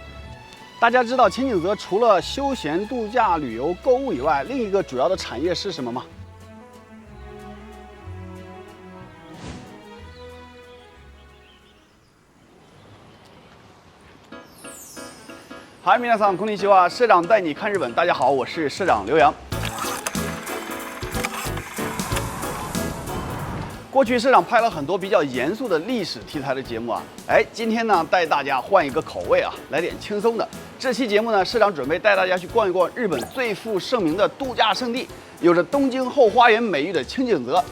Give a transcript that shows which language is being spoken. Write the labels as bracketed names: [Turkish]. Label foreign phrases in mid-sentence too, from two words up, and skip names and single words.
[Chinese] 大家知道清景泽除了休闲度假、旅游、购物以外，另一个主要的产业是什么吗？嗨， [Japanese] 皆さんこんにちは， [Chinese] 社长带你看日本。大家好，我是社长刘洋。过去社长拍了很多比较严肃的历史题材的节目啊，今天呢带大家换一个口味啊，来点轻松的。这期节目呢，社长准备带大家去逛一逛日本最负盛名的度假胜地，有着东京后花园美誉的清景泽。